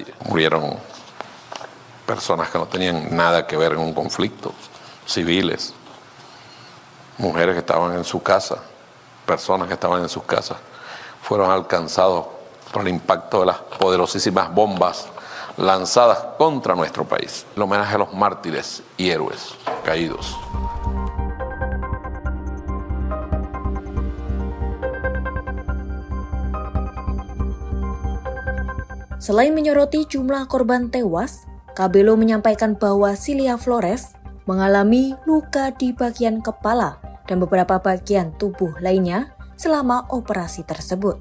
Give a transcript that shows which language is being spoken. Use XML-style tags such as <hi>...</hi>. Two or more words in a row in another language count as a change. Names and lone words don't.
<es>Murieron personas que no tenían nada que ver en un conflicto, civiles, mujeres que estaban en su casa, personas que estaban en sus casas, fueron alcanzados por el impacto de las poderosísimas bombas lanzadas contra nuestro país. El homenaje a los mártires y héroes caídos.</es> <id>Selain menyoroti jumlah korban tewas, Cabello menyampaikan bahwa Cilia Flores mengalami luka di bagian kepala dan beberapa bagian tubuh lainnya selama operasi tersebut.</id>